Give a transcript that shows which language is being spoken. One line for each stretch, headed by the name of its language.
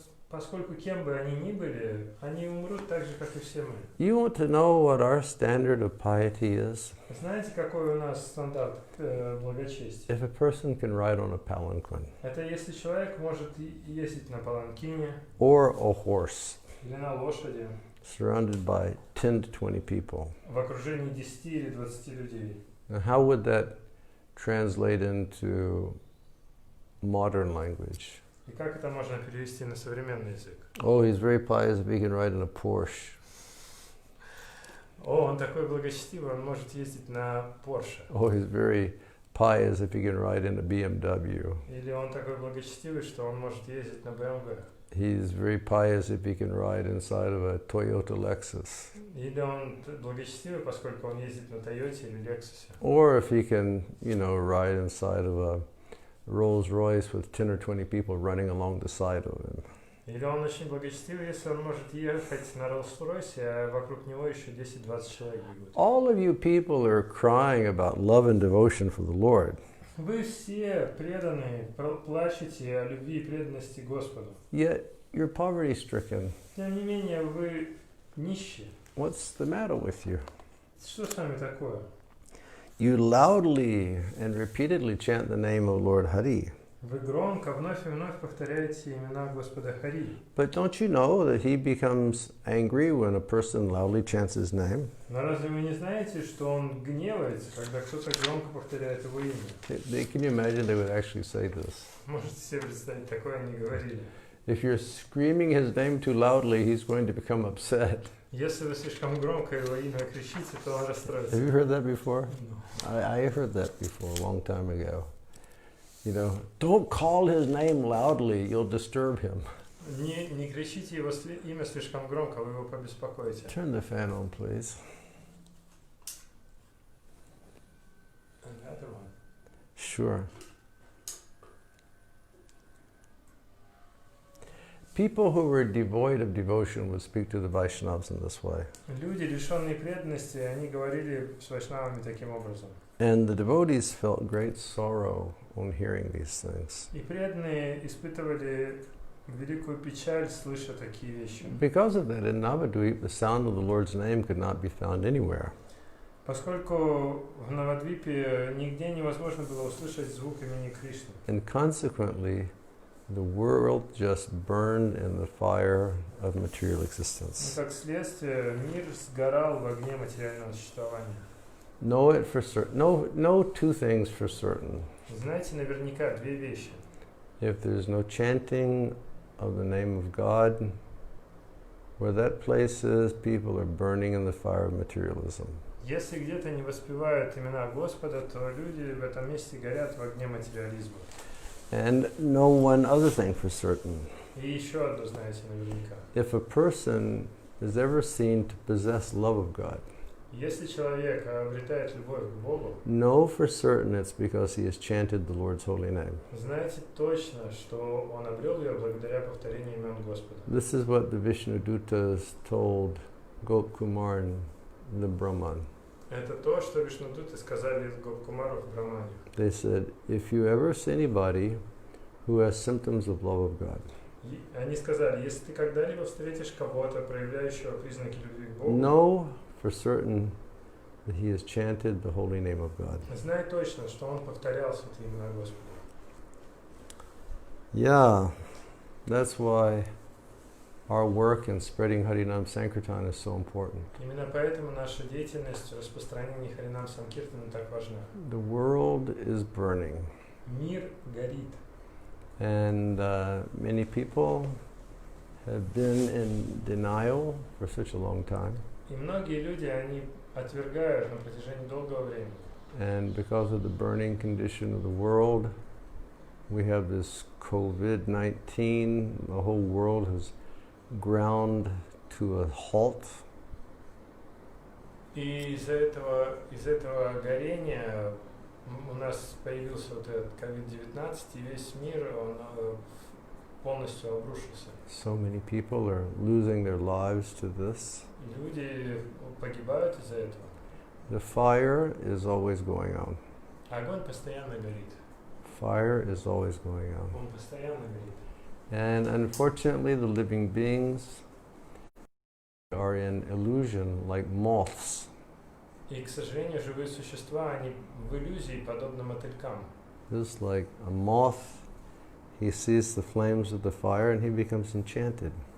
Russian: Поскольку кем бы они ни были, они умрут так же, как и все мы.
English: You want to know what our standard of piety is?
Russian: Знаете, какой у нас стандарт благочестия?
English: If a person can ride on a palanquin,
Russian: Это если человек может ездить на паланкине,
English: or a horse,
Russian: или на лошади,
English: surrounded by 10 to 20 people.
Russian: в окружении 10 или 20 людей.
English: Now, how would that translate into modern language?
Russian: И как это можно перевести на современный язык?
English: Oh, he's very pious if he can ride in a Porsche.
Russian: О, он такой благочестивый, он может ездить на Porsche.
English: Oh, he's very pious if he can ride in a BMW.
Russian: Или он такой благочестивый, что он может ездить на BMW.
English: He's very pious if he can ride inside of a Toyota Lexus.
Russian: Или он благочестивый, поскольку он ездит на Тойоте или Лексусе.
English: Or if he can, ride inside of a Rolls Royce with 10 or 20 people running along the side of him.
Russian: Или он очень благочестивый, если он может ехать на Роллс-Ройсе, а вокруг него еще 10-20 человек бегут.
English: All of you people are crying about love and devotion for the Lord.
Russian: Вы все преданные, плачете о любви и преданности Господу.
English: Yet you're poverty-stricken.
Russian: Тем не менее, вы нищие.
English: What's the matter with you?
Russian: Что с вами такое?
English: You loudly and repeatedly chant the name of Lord Hari.
Russian: Вы громко вновь и вновь повторяете имена Господа Хари.
English: But don't you know that he becomes angry when a person loudly chants his name?
Russian: Но разве вы не знаете, что он гневается, когда кто-то громко повторяет его имя?
English: Can you imagine they would actually say this?
Russian: Можете себе представить, такое они говорили.
English: If you're screaming his name too loudly, he's going to become upset.
Russian: Если вы слишком громко его имя кричите, то он расстроится.
English: Have you heard that before? No. I heard that before a long time ago. Don't call his name loudly, you'll disturb him.
Russian: Не кричите его имя слишком громко, вы его побеспокоите.
English: Turn the fan on, please. Another one. Sure. People who were devoid of devotion would speak to the Vaishnavas in this way.
Russian: Люди, лишенные преданности, они говорили с вайшнавами таким образом.
English: And the devotees felt great sorrow on hearing these things.
Russian: И преданные испытывали великую печаль, слыша такие вещи.
English: Because of that, in Navadvip, the sound of the Lord's name could not be found anywhere.
Russian: Поскольку в Навадвипе нигде невозможно было услышать звук имени Кришны.
English: And consequently, the world just burned in the fire of material existence.
Russian: Как следствие, мир сгорал в огне материального существования.
English: Know it for certain. Know two things for certain.
Russian: Знаете наверняка две вещи.
English: If there's no chanting of the name of God, where that place is, people are burning in the fire of materialism.
Russian: Если где-то не воспевают имена Господа, то люди в этом месте горят в огне материализма.
English: And know one other thing for certain.
Russian: И еще одно знаете наверняка.
English: If a person is ever seen to possess love of God,
Russian: Если человек обретает любовь к Богу,
English: know for certain it's because he has chanted the Lord's holy name.
Russian: знайте точно, что он обрел ее благодаря повторению имен Господа.
English: This is what the Vishnudutas told Gopkumar and the Brahman.
Russian: Это то, что Вишнудуты сказали Гопкумару в Брамане.
English: They said, if you ever see anybody who has symptoms of love of God,
Russian: Они сказали, если ты когда-либо встретишь кого-то, проявляющего признаки любви к Богу,
English: know for certain that he has chanted the holy name of God.
Russian: знай точно, что он повторял святые имена Господа.
English: Yeah, that's why our work in spreading Harinam Sankirtan is so important.
Russian: Именно поэтому наша деятельность в распространении Харинам Санкиртана так важна.
English: The world is burning.
Russian: Мир горит.
English: And many people have been in denial for such a long time.
Russian: И многие люди, они отвергают на протяжении долгого времени.
English: And because of the burning condition of the world, we have this COVID-19. The whole world has ground to a halt.
Russian: И из-за этого горения у нас появился вот этот COVID-19, и весь мир, он полностью обрушился.
English: So many people are losing their lives to this.
Russian: Люди погибают из-за этого.
English: The fire is always going on.
Russian: Огонь постоянно горит.
English: Fire is always going on.
Russian: Он постоянно горит.
English: And unfortunately, the living beings are in illusion like moths.
Russian: И, к сожалению, живые существа, они в иллюзии, подобно мотылькам.
English: Just like a moth, he sees the flames of the fire and he becomes enchanted.